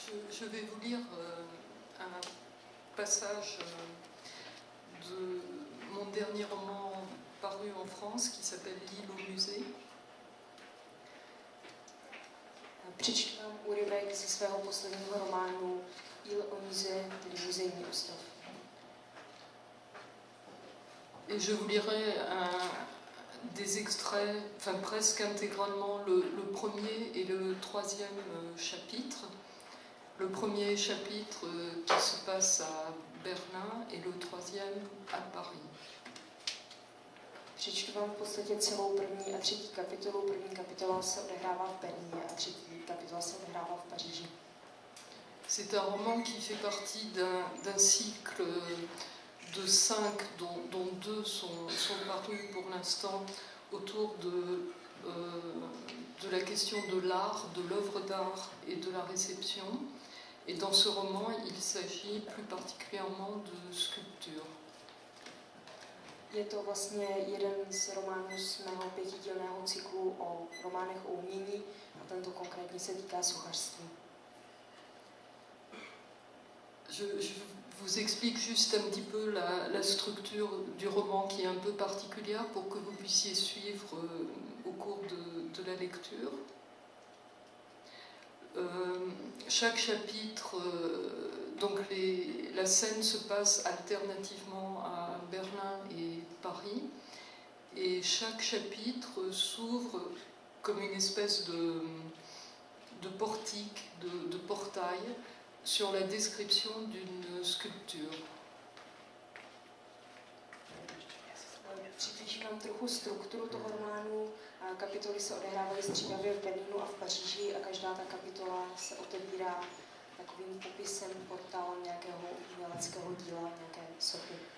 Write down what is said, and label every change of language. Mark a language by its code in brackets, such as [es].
[fr] Je vais vous lire un passage de mon dernier roman paru en France qui s'appelle L'île au musée. [cs] Přečtu vám úryvek ze svého posledního románu Île au musée, tedy muzejní ostrov. [fr] Et je vous lirai des extraits, enfin presque intégralement, le premier et le troisième chapitre. Le premier chapitre qui se passe à Berlin et le troisième à Paris. [cs] Přečtu vám v podstatě celou první a třetí kapitolu. První kapitola se odehrává v Berlíně a třetí kapitola se odehrává v Paříži. [fr] C'est un roman qui fait partie d'un cycle de 5, dont 2 sont parus pour l'instant autour de la question de l'art, de l'œuvre d'art et de la réception. Et dans ce roman, il s'agit plus particulièrement de sculpture. [cs] Je to vlastně jeden z románů z mého 5dílného cyklu o románech o umění a tento konkrétně se týká sochařství. [fr] Je vous explique juste un petit peu la structure du roman qui est un peu particulière pour que vous puissiez suivre au cours de la lecture. Chaque chapitre, donc la scène se passe alternativement à Berlin et Paris, et chaque chapitre s'ouvre comme une espèce de portique, de portail, sur la description d'une sculpture. [cs] Přiblížím vám trochu strukturu toho románu. Kapitoly se odehrávají střídavě v Berlínu a v Paříži a každá ta kapitola se otevírá takovým popisem portálem nějakého uměleckého díla, nějaké sochy.